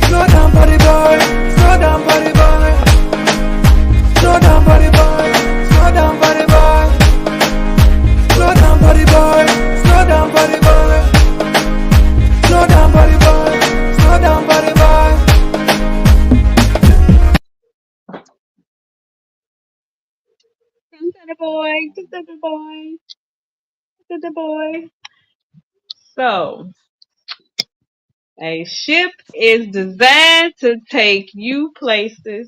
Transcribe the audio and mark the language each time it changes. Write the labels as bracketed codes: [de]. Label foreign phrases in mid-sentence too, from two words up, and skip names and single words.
[en] Slow down, body boy. Slow down, body boy. Slow down, body boy. Slow down, body boy. Slow down, body boy. Slow down, body boy. Slow down, body boy. Slow down, body boy. To the boy. So, a ship is designed to take you places.